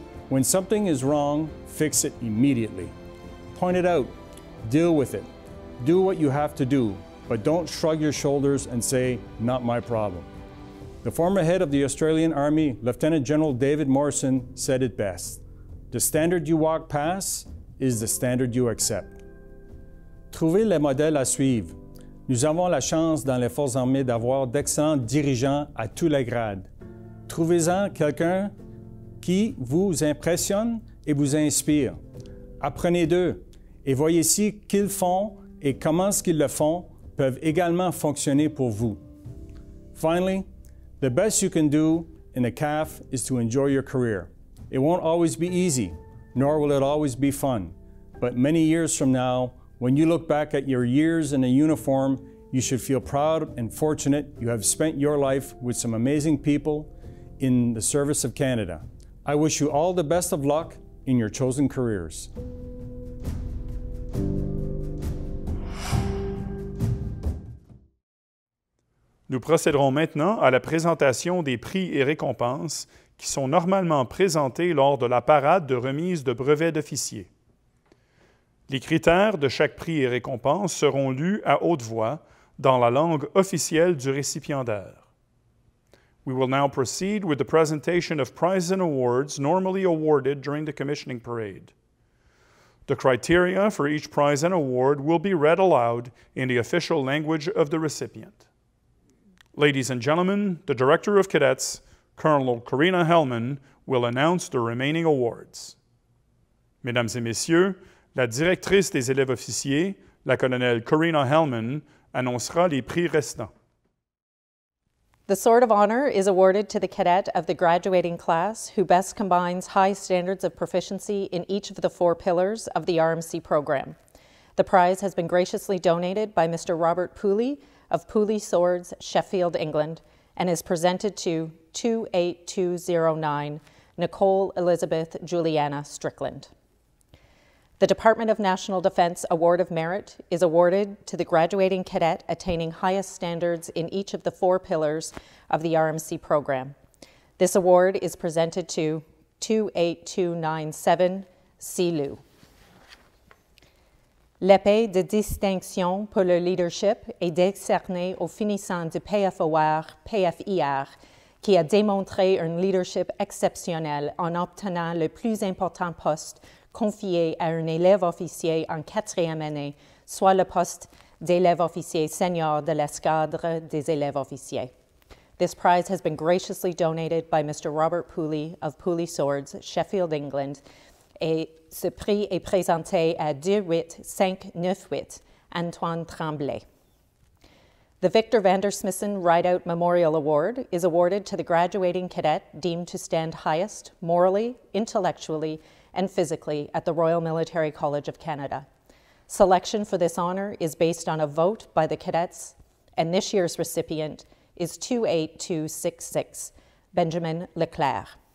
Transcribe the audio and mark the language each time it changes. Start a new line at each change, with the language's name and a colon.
English: When something is wrong, fix it immediately. Point it out. Deal with it. Do what you have to do, but don't shrug your shoulders and say, "Not my problem." The former head of the Australian Army, Lieutenant General David Morrison, said it best. The standard you walk past is the standard you accept.
French: Trouvez les modèles à suivre. Nous avons la chance dans les Forces armées d'avoir d'excellents dirigeants à tous les grades. Trouvez-en quelqu'un qui vous impressionne et vous inspire. Apprenez d'eux et voyez si qu'ils font et comment ce qu'ils le font peuvent également fonctionner pour vous.
English: Finally, the best you can do in the CAF is to enjoy your career. It won't always be easy, nor will it always be fun. But many years from now, when you look back at your years in a uniform, you should feel proud and fortunate you have spent your life with some amazing people in the service of Canada. I wish you all the best of luck in your chosen careers.
French: Nous procéderons maintenant à la présentation des prix et récompenses qui sont normalement présentés lors de la parade de remise de brevets d'officiers. Les critères de chaque prix et récompense seront lus à haute voix dans la langue officielle du récipiendaire.
English: We will now proceed with the presentation of prizes and awards normally awarded during the commissioning parade. The criteria for each prize and award will be read aloud in the official language of the recipient. Ladies and gentlemen, the Director of Cadets, Colonel Corina Hellman, will announce the remaining awards.
French: Mesdames et messieurs, la directrice des élèves officiers, la colonelle Corina Hellman, annoncera les prix restants.
English: The Sword of Honor is awarded to the cadet of the graduating class who best combines high standards of proficiency in each of the 4 pillars of the RMC program. The prize has been graciously donated by Mr. Robert Pooley of Pooley Swords, Sheffield, England, and is presented to 28209 Nicole Elizabeth Juliana Strickland. The Department of National Defense Award of Merit is awarded to the graduating cadet attaining highest standards in each of the 4 pillars of the RMC program. This award is presented to 28297 Silu.
French: L'épée de distinction pour le leadership est décernée au finissant du PFIR, qui a démontré un leadership exceptionnel en obtenant le plus important poste confié à un élève officier en 4e année, soit le poste d'élève officier senior de l'escadre des élèves officiers.
English: This prize has been graciously donated by Mr.
French: Robert Pooley of Pooley Swords, Sheffield, England, et ce prix est présenté à 28598 Antoine Tremblay.
English: The Victor Vander Smithson Rideout Memorial Award is awarded to the graduating cadet deemed to stand highest morally, intellectually, and physically at the Royal Military College of Canada. Selection for this honor is based on a vote by the cadets, and this year's recipient is 28266 Benjamin Leclerc.